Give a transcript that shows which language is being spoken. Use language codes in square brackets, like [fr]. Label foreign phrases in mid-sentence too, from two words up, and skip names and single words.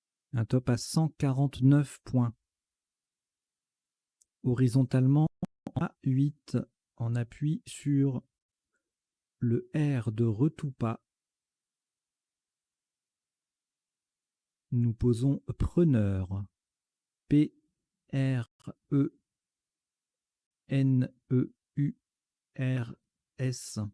[fr] Un top à 149 points. Horizontalement, A8, en appui sur le R de Retoupa. Nous posons preneur. P-R-E-N-E-U-R-S.